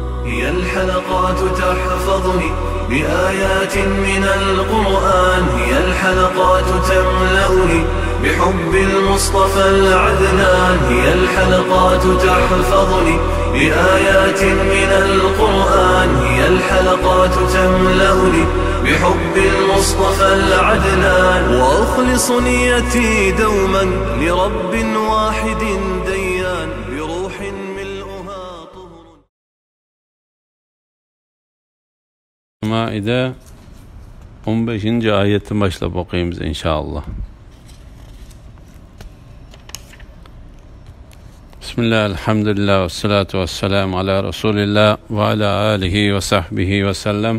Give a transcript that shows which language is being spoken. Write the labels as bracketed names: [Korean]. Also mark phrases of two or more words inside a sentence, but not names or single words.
[Arabic] هي الحلقات تحفظني بآيات من القرآن، هي الحلقات تملأني بحب المصطفى العدنان، هي الحلقات تحفظني بآيات من القرآن، هي الحلقات تملأني بحب المصطفى العدنان، وأخلص نيتي دوما لرب واحد ديان بروح ملؤها طهر. [Turkish] Maide 15. ayetten başlayıp okuyayım inşallah. [Arabic] بسم الله، الحمد لله، والصلاة والسلام على رسول الله وعلى آله وصحبه وسلم.